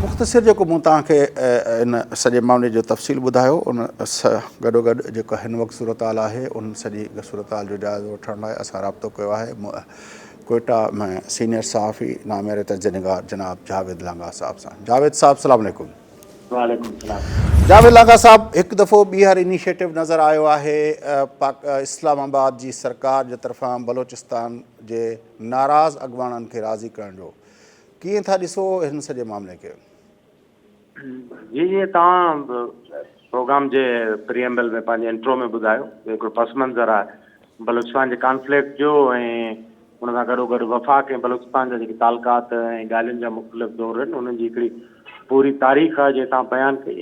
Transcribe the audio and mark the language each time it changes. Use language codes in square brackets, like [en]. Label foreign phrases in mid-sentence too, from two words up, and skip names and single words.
[sd] मुख़्तसिर जेको मूं तव्हांखे इन सॼे मामले जो तफ़सील ॿुधायो, उन गॾोगॾु जेको हिन वक़्तु सूरत हाल आहे उन सॼी सूरत हाल जो जाइज़ो वठण लाइ असां राब्तो कयो आहे कोयटा में सीनियर सहाफ़ी नामेरे तर्जुमेगार जनाब जावेद लांगा साहब सां। जावेद साहब [ar] سلام عليكم. وعليكم السلام. [sd] जावेद लांगा साहब, हिकु दफ़ो ॿीहर इनिशिएटिव नज़र आयो आहे इस्लामाबाद जी सरकार जे तरफ़ां बलोचिस्तान जे नाराज़ अॻवाननि खे राज़ी करण जो। कीअं था ॾिसो हिन सॼे मामले खे? जी जी, तव्हां प्रोग्राम जे प्रिएम्बल में पंहिंजे इंट्रो में ॿुधायो हिकिड़ो पस मंज़र आहे बलूचिस्तान जे कॉन्फ्लिक्ट जो ऐं उन सां गॾोगॾु वफ़ाक़ ऐं बलूचिस्तान जा जेके तालुकात ऐं ॻाल्हियुनि जा मुख़्तलिफ़ दौर आहिनि उन्हनि जी हिकिड़ी पूरी तारीख़ आहे जे तव्हां बयानु कई।